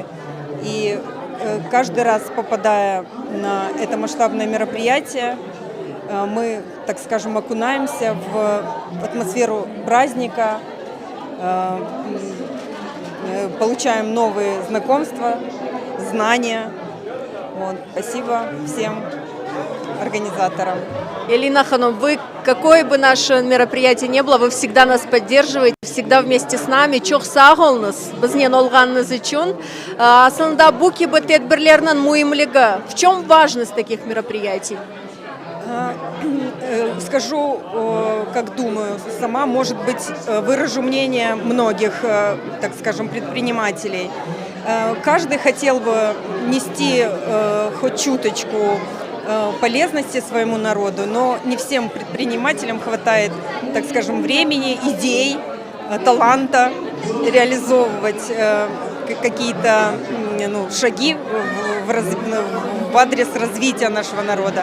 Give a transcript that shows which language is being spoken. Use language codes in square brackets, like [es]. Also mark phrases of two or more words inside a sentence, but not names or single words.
[ru] И каждый раз, попадая на это масштабное мероприятие, мы, так скажем, окунаемся в атмосферу праздника, получаем новые знакомства, знания. Вот. Спасибо всем организаторам. Элина Ханум, вы, какое бы наше мероприятие ни было, вы всегда нас поддерживаете, всегда вместе с нами. [crh] Çok sağ olunuz, bizden olganınız için. Aslında bu gibi tedbirlerin mühimliği, [ru] в чем важность таких мероприятий? Скажу, как думаю сама, может быть, выражу мнение многих, так скажем, предпринимателей. Каждый хотел бы нести хоть чуточку полезности своему народу, но не всем предпринимателям хватает, так скажем, времени, идей, таланта реализовывать какие-то шаги в адрес развития нашего народа.